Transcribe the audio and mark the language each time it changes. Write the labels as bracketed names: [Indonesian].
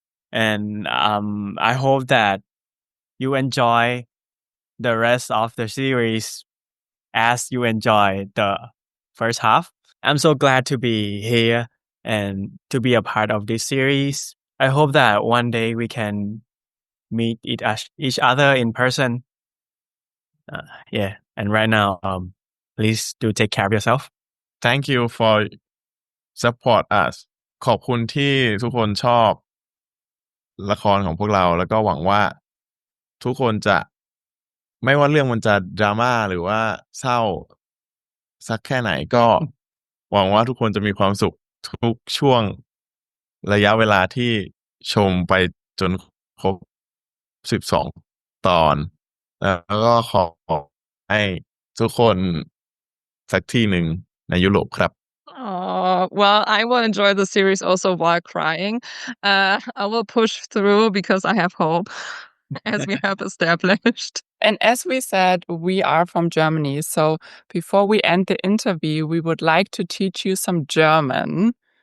[English] And I hope that you enjoy the rest of the series as you enjoy the first half. I'm so glad to be here and to be a part of this series. I hope that one day we can meet each other in person. Yeah, and right now, please do take care of yourself. Thank you for support us [Thai] ขอบคุณที่ทุกคนชอบละครของพวกเราแล้วก็หวังว่าทุกคนจะไม่ว่าเรื่องมันจะดราม่าหรือว่าเศร้า สักแค่ไหนก็หวังว่าทุกคนจะมีความสุขทุกช่วงระยะเวลาที่ชมไปจนครบ12 ตอนแล้วก็ขอให้ทุกคนสักที่หนึ่งในยุโรปครับ [English] Oh, well, I will enjoy the series also while crying. I will push through because I have hope. as we have established. And as we said, we are from Germany. So before we end the interview, we would like to teach you some German.